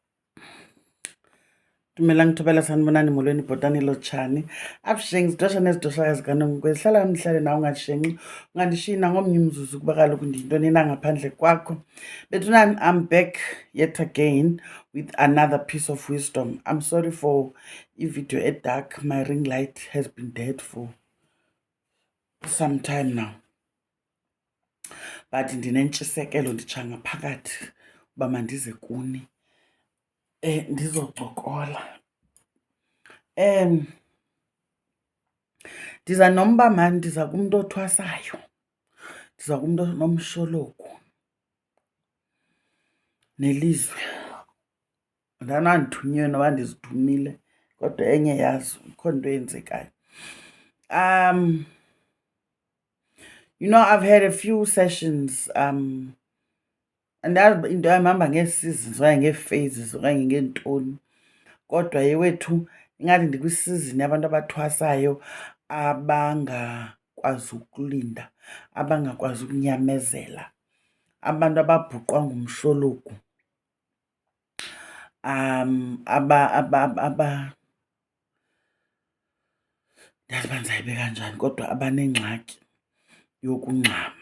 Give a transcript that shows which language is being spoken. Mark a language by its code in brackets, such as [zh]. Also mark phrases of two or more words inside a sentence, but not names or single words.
[xh] Dumelang thobela sanibonani molweni bhotani lotshani abushengi sidosha nezidosakazi kaNomkhwezi hlala nihlale nawe ungashengi ungandishina ngomnye umzuzu kuba kaloku ndiyintoni na ngaphandle kwakho. Bethunani, [en] I'm back yet again with another piece of wisdom. I'm sorry for [xh] i-video edark. [en] My ring light has been dead for some time now, but [xh] ndinentshisekelo nditsha ngaphakathi uba mandize kuni ndizocokola. Ndiza nomba mani, ndiza kumntu othwasayo, ndiza kumntu onomshologu nelizwe. Ndanandithunywe noba ndizithumile kodwa enye yazo ikho nto eyenzekayo. [en] You know, I've had a few sessions andazi [xh] into yamhamba ngee-seasons okanye ngee-phases okanye ngeentoni, kodwa yewethu ingathi ndikwisizini yabantu abathwasayo abangakwazi ukulinda, abangakwazi ukunyamezela, abantu ababhuqwa ngumshologu, ndazi uba ndizayibeka njani, kodwa abanengxaki yokungxama.